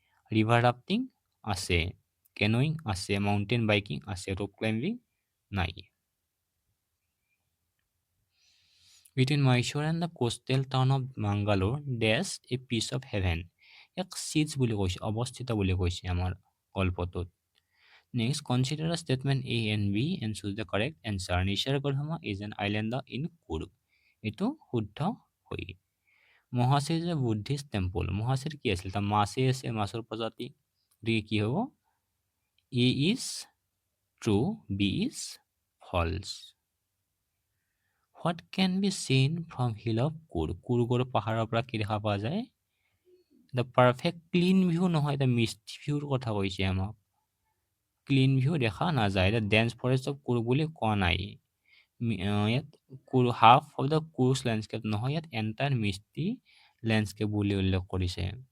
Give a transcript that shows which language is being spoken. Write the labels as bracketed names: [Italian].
[Assamese] River rafting আছে, canoeing আছে, mountain biking আছে, ৰপ ক্লাইম্বিং নাই। [English] Between Mysore and the coastal town of Mangalore, dash a piece of heaven. [Assamese] ইয়াক চিজ বুলি কৈছে, অৱস্থিত বুলি কৈছে আমাৰ গল্পটোত। [English] Next consider statement A and B and choose the correct answer. Nisargadhama is an island in Coorg. [Assamese] এইটো শুদ্ধ হয়। মহাচীৰ যে বুদ্ধিষ্ট টেম্পল, মহাচীৰ কি আছিল? তাৰ মাছেই আছে, মাছৰ প্ৰজাতি। গতিকে কি হ'ব? [English] A is true, B is false. What can be seen from hill of Coorg? [Assamese] কুৰ্গৰ পাহাৰৰ পৰা কি দেখা পোৱা যায়? দ্য পাৰফেক্ট ক্লিন ভিউ নহয়, দ্য মিষ্ট ভিউৰ কথা কৈছে আমাক। ক্লিন ভিউ দেখা নাযায়। এতিয়া ডেন্স ফৰেষ্ট অফ কুৰ্গ বুলি কোৱা নাই। ইয়াত half of the Coorg landscape নহয়, ইয়াত এণ্টায়াৰ মিষ্টি লেণ্ডস্কেপ বুলি উল্লেখ কৰিছে।